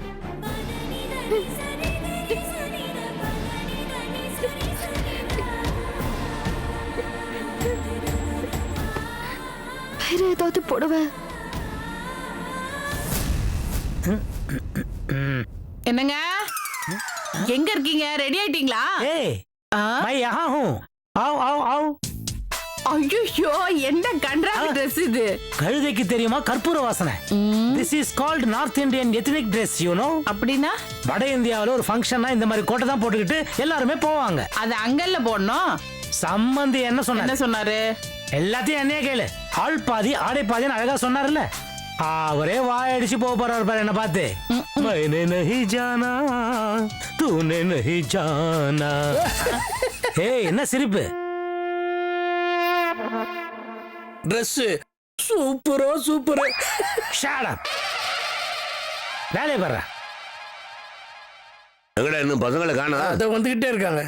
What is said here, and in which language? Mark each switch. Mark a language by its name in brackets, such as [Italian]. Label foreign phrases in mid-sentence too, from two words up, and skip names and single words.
[Tamil] வேற ஏதாவது புடவை? என்னங்க, எங்க இருக்கீங்க? ரெடி ஆயிட்டீங்களா? [Hindi] मैं यहाँ हूँ. आओ आओ आओ. [Tamil] ஐயோ என்ன கன்றாவி ட்ரெஸ் இது. கழுதைக்கு தெரியுமா கற்பூர வாசனை? [English] This is called North Indian ethnic dress, you know. [Tamil] அப்படின்னா வட இந்தியாவுல ஒரு ஃபங்க்ஷன்னா இந்த மாதிரி கோட்டை தான் போட்டுக்கிட்டு எல்லாருமே போவாங்க. அது அங்கல்ல போடணும். சம்பந்தி என்ன என்ன சொன்னாரு? சொன்னாரு? எல்லாத்தையும் என்னையே கேளு. ஆள் பாதி ஆடை பாதின்னு அழகா சொன்னார்ல. அவரே வாயடிச்சு போக போறாரு பாரு என்ன பார்த்து. [Hindi] मैंने नहीं जाना तूने नहीं जाना. [Tamil] ஏய் என்ன சிரிப்பு? ட்ரெஸ் சூப்பரோ சூப்பர். [English] shut up. [Tamil] வேலைய பாரு. எங்கடா இன்னும் பசங்களை காணோம்? அத வந்துகிட்டே இருக்காங்க.